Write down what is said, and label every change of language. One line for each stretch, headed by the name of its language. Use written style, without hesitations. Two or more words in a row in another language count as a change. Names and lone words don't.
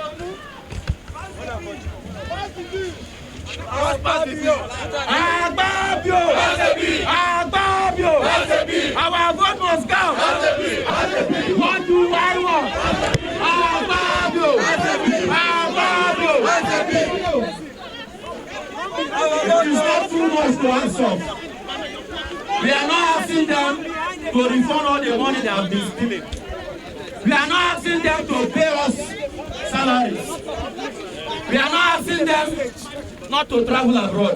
English: Akpabio! Pass the bill! Akpabio! Pass the bill! Our vote must count! Pass the bill! Pass the bill! What do I want? Akpabio! Akpabio! It is not too much to answer. We are not asking them to refund all the money they have been stealing. We are not asking them to pay us salaries. We are not asking them not to travel abroad.